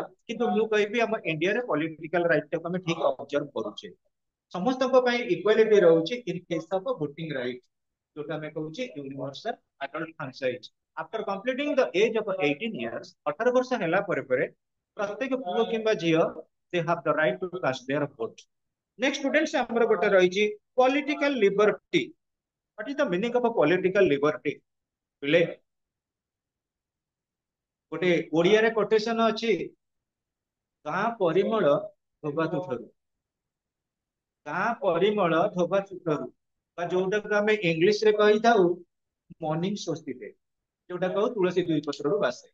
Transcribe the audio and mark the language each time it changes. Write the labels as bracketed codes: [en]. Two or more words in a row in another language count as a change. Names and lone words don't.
[or] କିନ୍ତୁ ମୁଁ କହିବି ଆମ ଇଣ୍ଡିଆରେ [en] political right [or] ଟାକୁ ଆମେ ଠିକ ଅବଜର୍ଭ କରୁଛେ। ସମସ୍ତଙ୍କ ପାଇଁ ଇକ୍ୱାଲିଟି ରହୁଛି [en] in case of voting right, [or] ଯୋଉଟା ଆମେ କହୁଛେ [en] universal adult franchise. after completing the age of 18 years, [or] 18 ବର୍ଷ ହେଲା ପରେ ପ୍ରତ୍ୟେକ ପୁଅ କିମ୍ବା ଝିଅ [en] they have the right to cast their vote. Next students, [or] ଆମର ଗୋଟେ ରହିଛି [en] political liberty. What is the meaning of a political liberty? [or] ପିଲେ ଗୋଟେ ଓଡିଆରେ କୋଟେସନ ଅଛି, ଗାଁ ପରିମଳ ଧୋବା ତୁଠରୁ। ଗାଁ ପରିମଳ ଧୋବା ତୁଠରୁ, ବା ଯୋଉଟାକୁ ଆମେ ଇଂଲିଶ ରେ କହିଥାଉ ମର୍ଣ୍ଣିଂ ସ୍ୱସ୍ତିକ, ଯୋଉଟା କହୁ ତୁଳସୀ ଦୁଇ ପତ୍ରରୁ ବାସେ।